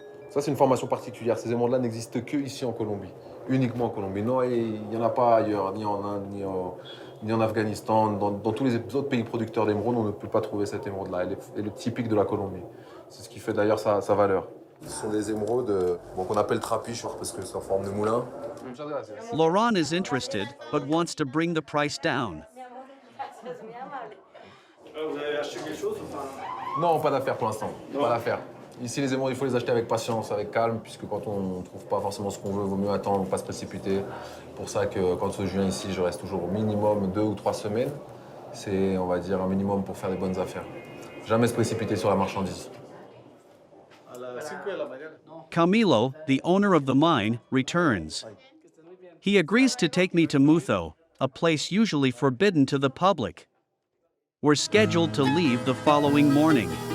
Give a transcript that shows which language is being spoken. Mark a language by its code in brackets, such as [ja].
[fr] Ça, c'est une formation particulière. Ces émeraudes-là n'existent que ici en Colombie. Uniquement en Colombie. Non, il n'y en a pas ailleurs, ni en Inde, ni en Afghanistan. Dans tous les autres pays producteurs d'émeraudes, on ne peut pas trouver cette émeraude-là. Elle est typique de la Colombie. C'est ce qui fait d'ailleurs sa valeur. Ce sont des émeraudes qu'on appelle trapiches parce que c'est en forme de moulin. [en] Laurent is interested, but wants to bring the price down. [fr] Vous avez acheté quelque chose? Enfin... Non, pas d'affaires pour l'instant. Pas d'affaires. Ici, les émeraudes, il faut les acheter avec patience, avec calme, puisque quand on ne trouve pas forcément ce qu'on veut, il vaut mieux attendre, pas se précipiter. Pour ça que quand je viens ici, je reste toujours au minimum 2 ou 3 semaines. C'est, on va dire, un minimum pour faire des bonnes affaires. Jamais se précipiter sur la marchandise. [en] Camilo, the owner of the mine, returns. He agrees to take me to Mutho, a place usually forbidden to the public. We're scheduled to leave the following morning.